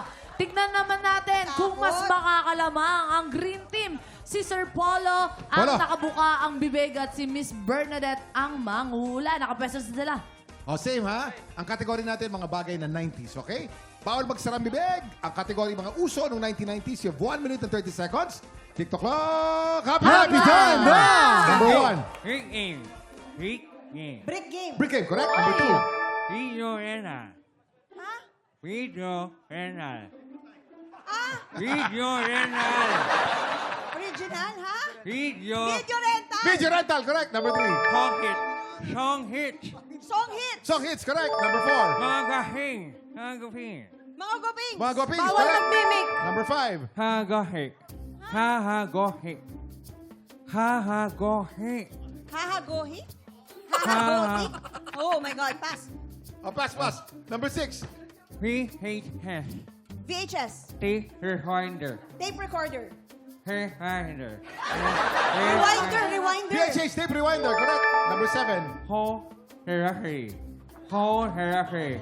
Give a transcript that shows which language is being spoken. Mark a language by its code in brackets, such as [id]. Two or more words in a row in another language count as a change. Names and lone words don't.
[tl] Tignan naman natin kung mas makakalamang ang Green Team. Si Sir Polo ang Polo. nakabuka ang bibig at si Miss Bernadette ang manghula. Nakapwesto sila. O, same ha? Ang kategory natin, mga bagay na 90s, okay? Bawal magsarang bibig. Ang kategory mga uso noong 1990s, [en] you have 1 minute and 30 seconds. TikTok clock! Happy time na! Number 1. Brick game. Brick game. Brick game, correct? Number 2. Video rental. Ha? Video rental. Video rental. Original, ha? Video. Video rental. Video rental, correct? Number 3. Pocket. Song hit. Song hit. Song hits, correct? Number 4. Magahing. Hagahing. Mga goping. Mga gopings, [tl] Bawal [en] correct? [tl] mag-mimic. [en] Number 5. Hagahing. Hahagahing. Hahagahing. Hahagohi? Hahagohi? Oh my God, pass. Oh, pass. Number 6. We hate has. VHS. Tape rewinder. Tape recorder. Rewinder. Rewinder. VHS tape rewinder, correct? Number 7. Whole therapy. Whole therapy.